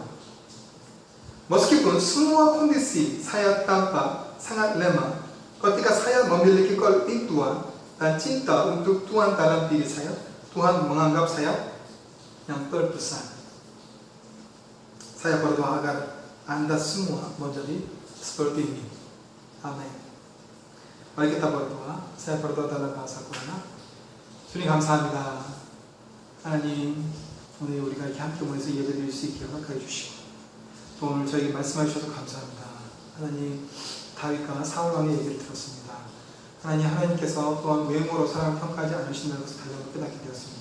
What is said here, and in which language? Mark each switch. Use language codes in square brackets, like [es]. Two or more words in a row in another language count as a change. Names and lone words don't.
[id] Meskipun semua kondisi saya tampak sangat lemah, ketika saya memiliki keintuan dan cinta untuk Tuhan dalam diri saya, Tuhan menganggap saya yang terbesar. Saya berdoa agar Anda semua menjadi seperti ini. Amin. Mari kita berdoa. Saya berdoa dalam bahasa Korea. [ko] 주님 감사합니다. 하나님, 오늘 우리가 이렇게 함께 모여서 예배드릴 수 있게 허락해 주시고 또 오늘 저에게 말씀해 주셔서 감사합니다. 하나님, 다윗과 사울 왕의 얘기를 들었습니다. 하나님께서 또한 외모로 사람을 평가하지 않으신다는 것을 다시 한번 깨닫게 되었습니다.